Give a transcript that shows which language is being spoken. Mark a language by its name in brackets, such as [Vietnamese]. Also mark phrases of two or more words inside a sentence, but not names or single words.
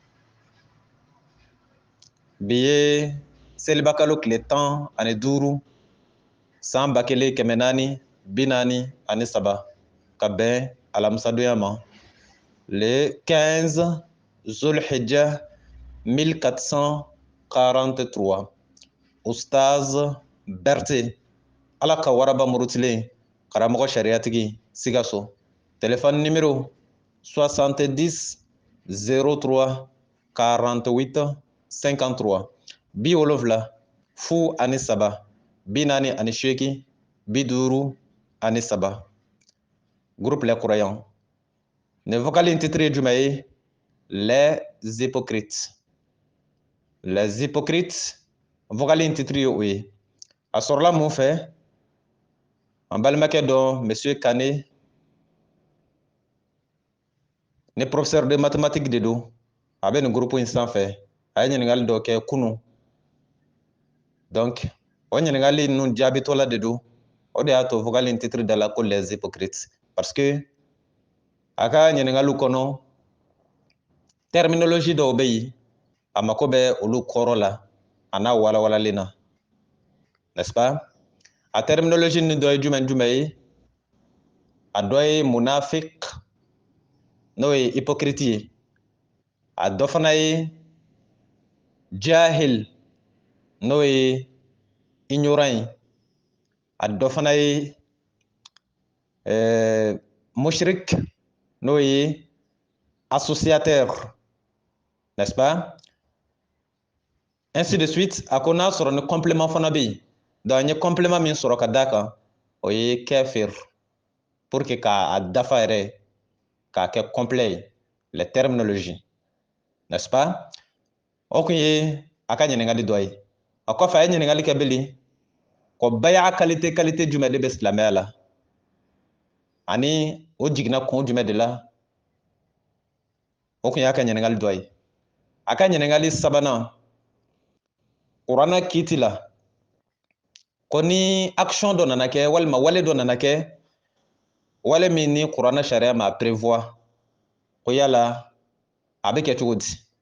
[Bambara] Bi ye seliba kalo tile 15 san 1443 ka bɛn alamisadonya ma, le 15 Zulhijja 1443. Ustaz Berté, Ala ka waraba murutilen, karamɔgɔ sariyatigi, Sikaso. [French] Téléphone numéro 70 03 48 53 70 03 48 53. Groupe Les Croyants. Ne vocal intitulé du maï, Les Hypocrites. Les Hypocrites, vocal intitulé oui. [Bambara] A sɔrɔla mun fɛ, an balimakɛ dɔ Monsieur Kane, ne [French] professeur de mathématiques [Bambara] de don, a bɛ nin groupe in sanfɛ, a ye ɲininkali dɔ kɛ kunun. Donc o ɲininkali ninnu jaabitɔla de don, o de y'a to vocal in titre da la ko [French] les hypocrites, parce que [Bambara] a ka ɲininkaliw kɔnɔ terminologie dɔw bɛ yen, a mako bɛ olu kɔrɔ la a n'a walawalalen na, [French] n'est-ce pas? [Bambara] A terminologie ni dɔ ye jumɛn ye? A dɔ ye munafik, n'o ye hypocrite ye. A dɔ fana ye jahil, n'o ye ignorant ye. A dɔ fana ye mushrik, n'o ye associateur, n'est-ce pas? [French] Ainsi de suite. [Bambara] A ko n'a sɔrɔ ni complément fana bɛ yen, donc an ye complément min sɔrɔ ka d'a kan, o ye kafir, [French] pour que [Bambara] k'a dafa yɛrɛ k'a kɛ complet ye, [French] les terminologies, n'est-ce pas? [Bambara] O kun ye a ka ɲininkali dɔ ye. A kɔfɛ a ye ɲininkali kɛ bilen ko baya qualité jumɛn de bɛ silamɛya la, ani o jiginna kun jumɛn de la. O kun y'a ka ɲininkali dɔ ye. A ka ɲininkali sabanan, kuranɛ kiiti la, ko ni action dɔ nana kɛ walima wale dɔ nana kɛ, wale min ni kuranɛ sariya ma prévoir, ko yala a bɛ kɛ cogo di?